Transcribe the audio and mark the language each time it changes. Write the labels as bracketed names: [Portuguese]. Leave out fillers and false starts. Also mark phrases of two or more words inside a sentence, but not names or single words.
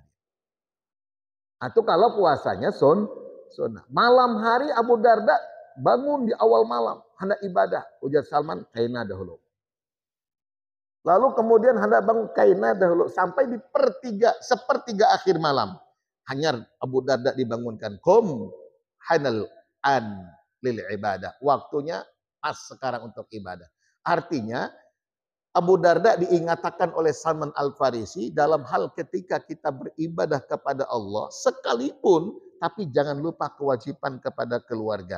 [Indonesian] Atau kalau puasanya sunnah. Malam hari Abu Darda bangun di awal malam. Hendak ibadah. [Banjar] Ujar Salman, kaina dahulu. Lalu kemudian hendak bangun kaina dahulu. [Indonesian] Sampai di sepertiga akhir malam. Hanya Abu Darda dibangunkan. [Arabic] قم الآن للعبادة. [Indonesian] Waktunya pas sekarang untuk ibadah. Artinya Abu Darda diingatkan oleh Salman Al-Farisi dalam hal ketika kita beribadah kepada Allah sekalipun, tapi jangan lupa kewajiban kepada keluarga.